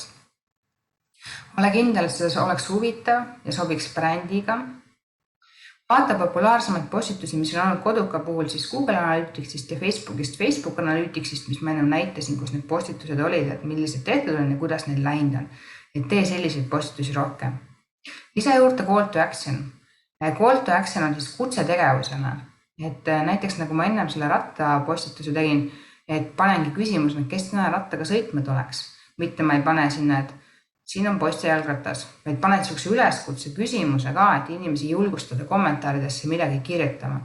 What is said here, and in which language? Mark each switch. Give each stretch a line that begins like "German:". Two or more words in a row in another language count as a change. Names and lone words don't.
Estonian: Ole kindel, et see oleks huvitav ja sobiks brändiga. Vaata populaarsemaid postitusi, mis on olnud Koduka puhul siis Google Analyticsist ja Facebookist Facebook Analyticsist, mis ma ennem näitasin, kus need postitused olid, et millised tehtud on ja kuidas neil läinud on. Et tee selliseid postitusi rohkem. Lisa juurde
English: call to action. Call to action
Estonian: on siis kutsetegevusena. Et näiteks nagu ma ennem selle ratta postituse tegin, et panengi küsimusena, kes täna rattaga sõitmed oleks. Mitte ma ei pane sinna, et siin on posti jalgratas, vaid paned sellise üleskutse küsimuse ka, et inimesi julgustada kommentaaridesse midagi kirjutama.